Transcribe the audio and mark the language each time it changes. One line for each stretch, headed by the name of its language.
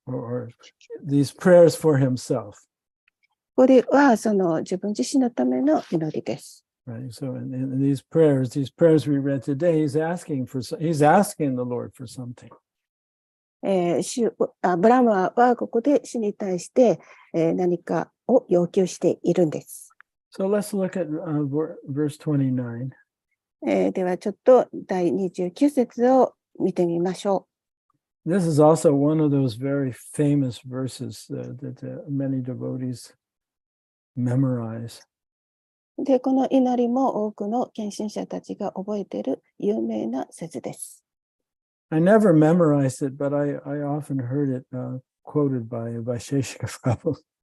English: Or these prayers for himself.
Japanese: これはその自分自身のための祈りです。
English: Right. So in these prayers we read today, he's asking the Lord for something.
Japanese: ブラマーはここで主に対して、何かを要求しているんです。
English: So let's look at verse 29.
Japanese: ではちょっと第29節を見てみましょう。
English: This is also one of those very famous verses that many devotees memorize.
Japanese: で、この祈りも多くの献身者たちが覚えている有名な説です。
English: I never memorized it, but I often heard it quoted by Sheshika Prabhu.